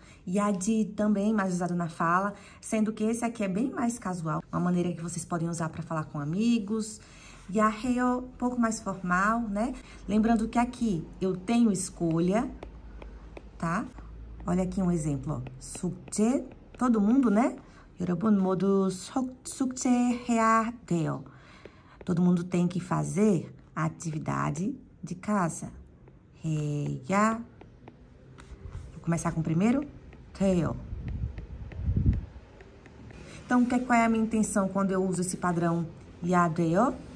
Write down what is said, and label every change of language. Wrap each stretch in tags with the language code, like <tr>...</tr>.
<pt>야지 também mais usado na fala, sendo que esse aqui é bem mais casual, uma maneira que vocês podem usar para falar com amigos. 야해요, um pouco mais formal, né? Lembrando que aqui eu tenho escolha, tá? Olha aqui um exemplo, ó. 숙제, todo mundo, né?</pt> <ko>여러분 모두 숙제해야 돼요.</ko> <pt>Todo mundo tem que fazer a atividade de casa.</pt> <ko>해야.</ko> <pt>Vou começar com o primeiro.</pt> <ko>돼요.</ko> <pt>Então, qual é a minha intenção quando eu uso esse padrão ya 돼요?</pt>